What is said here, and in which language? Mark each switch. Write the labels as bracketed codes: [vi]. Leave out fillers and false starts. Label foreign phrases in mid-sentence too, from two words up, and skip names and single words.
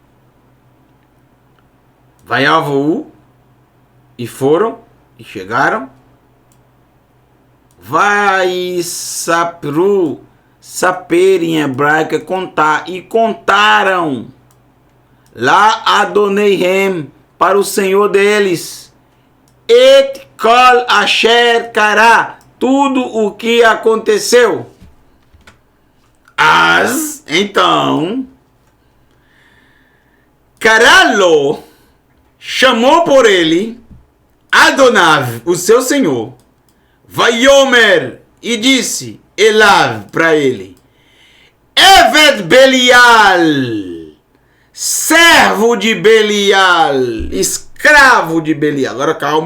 [pt] Vai avô e foram e chegaram. [he] ויספרו, [pt] saper em hebraico é contar, e contaram lá Adoneihem, para o Senhor deles, [he] את כל אשר קרה, [pt] tudo o que aconteceu. Então Karalo chamou por ele Adonav, o seu senhor, Vaiomer, e disse Elav para ele, [he] עבד בליעל, [pt] servo de Belial, escravo de Belial.